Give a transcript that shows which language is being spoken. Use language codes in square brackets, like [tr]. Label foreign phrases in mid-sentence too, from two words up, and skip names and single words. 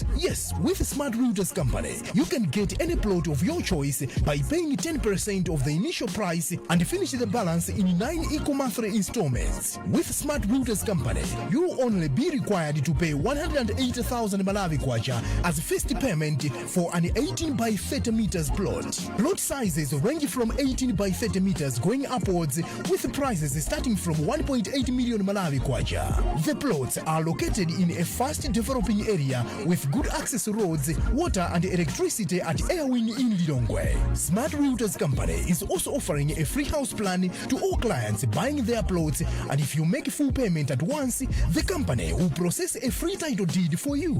[en] Yes, with Smart Realtors Company, you can get any plot of your choice by paying 10% of the initial price and finish the balance in 9 equal monthly installments. With Smart Realtors Company, you will only be required to pay 180,000 Malawi kwacha as first payment for an 18 by 30 meters plot. Plot sizes range from 18 by 30 meters going upwards, with prices starting from 1.8 million Malawi kwacha. The plots are located in a fast developing area with good access roads, water and electricity at Airwing in Lilongwe. Smart Realtors Company is also offering a free house plan to all clients buying their plots, and if you make full payment at once, the company will process a free title deed for you.